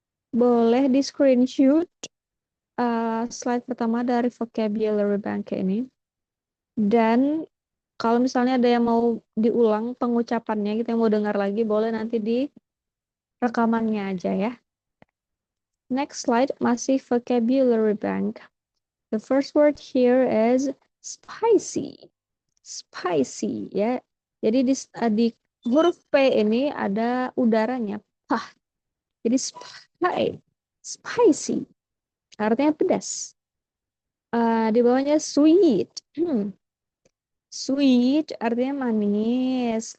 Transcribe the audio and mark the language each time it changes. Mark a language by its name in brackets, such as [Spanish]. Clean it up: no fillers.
[Indonesian] Boleh di screenshot slide pertama dari vocabulary bank ini. Dan kalau misalnya ada yang mau diulang pengucapannya, kita mau dengar lagi, boleh nanti di rekamannya aja ya. Next slide, masih vocabulary bank. [English] The first word here is spicy. [Indonesian] Spicy ya. Jadi di huruf P ini ada udaranya. Pah. Jadi spicy. Artinya pedas. Di bawahnya sweet. Sweet artinya manis.